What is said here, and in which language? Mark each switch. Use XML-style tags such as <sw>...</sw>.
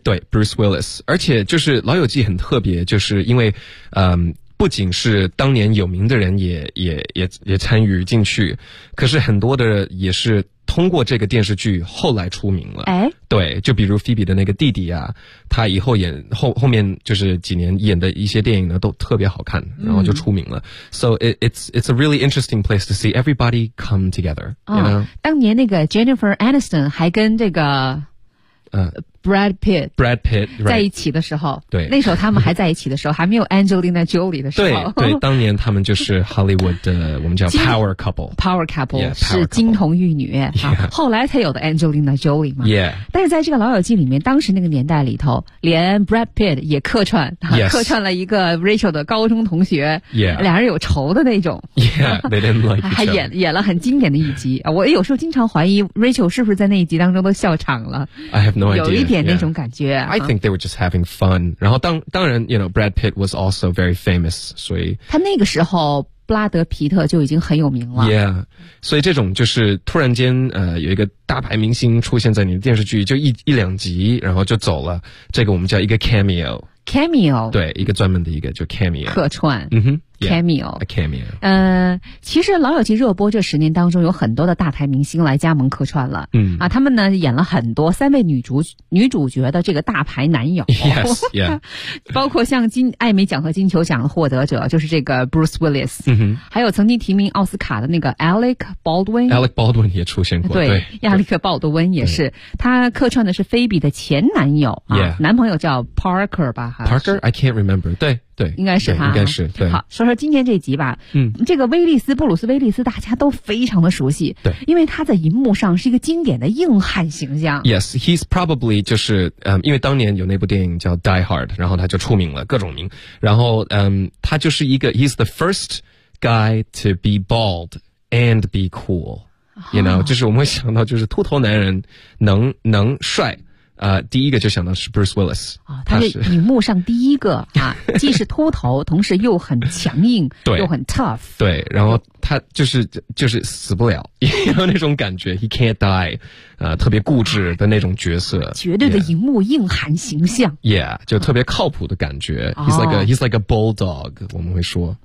<zh>对 ，Bruce Willis。而且就是《老友记》很特别，就是因为，不仅是当年有名的人也参与进去，可是很多的也是通过这个电视剧后来出名了。哎，对，就比如菲比的那个弟弟啊，他以后演后面就是几年演的一些电影呢都特别好看，然后就出名了。</zh> <en>So it's a really interesting place to see everybody come together、</en> <zh>当年那个 Jennifer Aniston 还跟这个Brad Pitt、</zh> <en>right、</en> <zh>在一起的时候，对，那时候他们还在一起的时候，还没有 Angelina Jolie 的时候，对，当年他们就是 Hollywood 的我们叫 Power Couple，</zh> <en>Power Couple, yeah, power couple.</en> <zh>是金童玉女、后来才有的 Angelina Jolie 嘛，</zh> <en>yeah。</en> <zh>但是在这个老友记里面，当时那个年代里头，连 Brad Pitt 也客串、</zh> <en>yes。</en> <zh>客串了一个 Rachel 的高中同学，俩人有仇的那种，</zh> <en>yeah, they didn't like</en> <zh>还演了很经典的一集。我有时候经常怀疑 Rachel 是不是在那一集当中都笑场了，</zh> <en>I have no idea，</en> <zh>那种感觉、</zh> <en>I think they were just having fun.</en> <zh>然后当然</zh> <en>you know, Brad Pitt was also very famous.</en> <zh>所以他那个时候布拉德皮特就已经很有名了。</zh> <en>Yeah.</en> <zh>所以这种就是突然间有一个大牌明星出现在你的电视剧，就一两集然后就走了。这个我们叫一个 cameo。 Cameo。对，一个专门的一个就 cameo。客串。 Cameo。其实老友记热播这十年当中有很多的大牌明星来加盟客串了。他们呢演了很多三位女主角的这个大牌男友。</zh> <en>Yes, yeah.</en> <zh>包括像艾美奖和金球奖的获得者，就是这个 Bruce Willis。还有曾经提名奥斯卡的那个 Alec Baldwin。 Alec Baldwin 也出现过。对亚历克鲍德温也是。他客串的是菲比的前男友。男朋友叫 Parker 吧。</zh> <en>Parker? I can't remember. 对，</en> <zh>应该是他，应该是对。好，说说今天这集吧。这个威利斯，布鲁斯威利斯，大家都非常的熟悉。对，因为他在荧幕上是一个经典的硬汉形象。</zh> <en>Yes, he's probably</en> <zh>就是因为当年有那部电影叫 Die Hard, 然后他就出名了各种名。然后他就是一个</zh> <en>he's the first guy to be bald and be cool.</en> <zh>You know,、就是我们会想到就是秃头男人能帅。第一个就想到是 Bruce Willis、他是荧幕上第一个啊，既是秃头，同时又很强硬，对，又很 tough。对，然后他就是死不了，有那种感觉 ，</zh> <en>he can't die，</en> <zh>特别固执的那种角色，绝对的荧幕硬汉形象。 Yeah， 就特别靠谱的感觉。</zh> <en>He's like a bulldog，</en> <zh>我们会说，</zh>